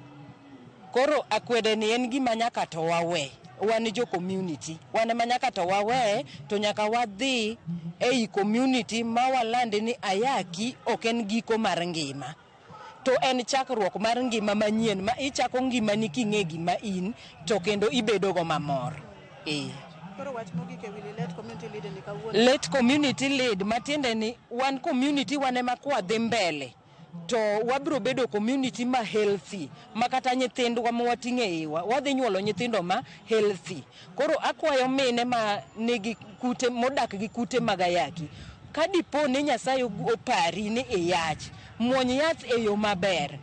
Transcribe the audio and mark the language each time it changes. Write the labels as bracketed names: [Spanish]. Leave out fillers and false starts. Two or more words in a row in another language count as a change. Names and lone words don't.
[Luo (Kenya and Tanzania)] Koro akwede ni en gima nyaka to wawe, wan jo community, wan ema nyaka to wawe, to nyaka wadhi ei community ma walande ni ayaki ok en giko mar ngima, to en chakruok mar ngima manyien ma ichako ngimani king'e gima in to kendo ibedo go mamor. Koro wach mogik e wili [English] let community lead [Luo (Kenya and Tanzania)] ni kawuono. [English] Let community lead [Luo (Kenya and Tanzania)] matiende ni wan community wan ema kwa dhi mbele to wabro bedo community ma healthy, makata nyithindwa ma wating'e iwa wadhi nyuolo nyithindo ma healthy. Koro akwayo mine ma nigi kute modak gi kute mag ayaki kadipo ni Nyasaye opari ni iyach muony yath e yo maber.